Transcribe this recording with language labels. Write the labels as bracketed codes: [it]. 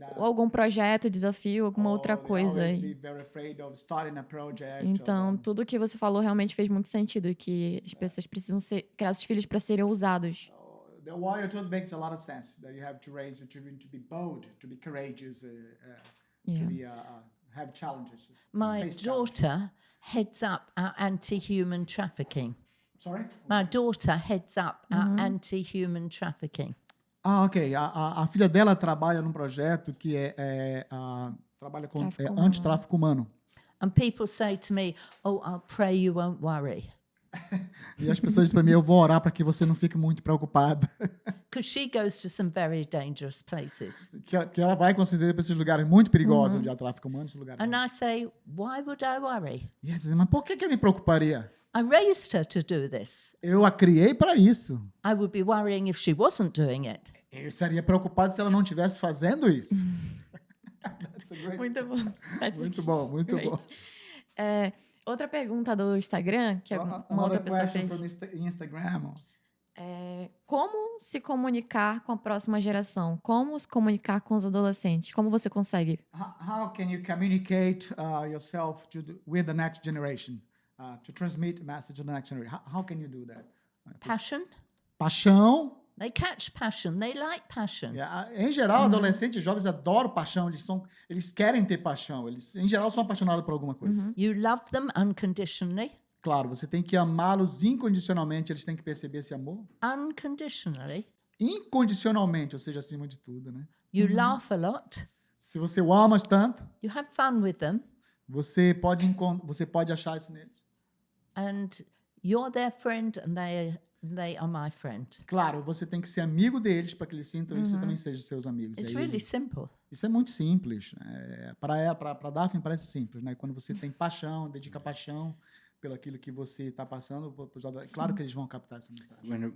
[pt] Ou algum projeto, desafio, alguma outra coisa. [en] Always be very afraid of starting a project. [pt] Então, tudo que você falou realmente fez muito sentido, que as pessoas precisam criar esses filhos para serem ousados. [en] The warrior truth makes a lot of sense. That you have to raise your children to be bold, to be courageous, to be have challenges. My face daughter heads up our anti-human trafficking. Sorry? My daughter heads up our anti-human trafficking. Ok. [pt] A filha dela trabalha num projeto que trabalha com antitráfico humano. [en] And people say to me, "Oh, I'll pray you won't worry." [pt] E as pessoas dizem para mim, eu vou orar para que você não fique muito preocupada. [en] Because she goes to some very dangerous places. [pt] que ela vai conceder para esses lugares muito perigosos, onde há tráfico humano, esses lugares. [en] And I say, why would I worry? [pt] E ela diz, mas por que eu me preocuparia? [en] I raised her to do this. [pt] Eu a criei para isso. [en] I would be worrying if she wasn't doing it. [pt] Eu seria preocupado se ela não estivesse fazendo isso. [en] That's a great... [pt] Muito bom. Muito bom, muito [en] Great. [pt] bom. Outra pergunta do Instagram, que uma outra pessoa fez. [en] Instagram. [pt] Como se comunicar com a próxima geração? Como se comunicar com os adolescentes? Como você consegue? [en] How can you communicate yourself with the next generation? To transmit a message to the next generation. How can you do that? Passion. [pt] Paixão. [en] They catch passion. They like passion. [pt] Em geral, adolescentes e jovens adoram paixão. Eles querem ter paixão. Eles, em geral, são apaixonados por alguma coisa. [en] You love them unconditionally. [pt] Claro, você tem que amá-los incondicionalmente. Eles têm que perceber esse amor. [en] Unconditionally. [pt] Incondicionalmente, ou seja, acima de tudo, né? [en] You laugh a lot. [pt] Se você o amas tanto, [en] You have fun with them. [pt] você pode achar isso neles. [en] And you're their friend and they are my friend. [pt] Claro, você tem que ser amigo deles para que eles sintam isso e também sejam seus amigos. [en] It's [pt] E aí, [en] really simple. [pt] isso é muito simples. Para Daphne parece simples, né? Quando você tem paixão, dedica paixão pelo aquilo que você está passando, claro que eles vão captar essa mensagem.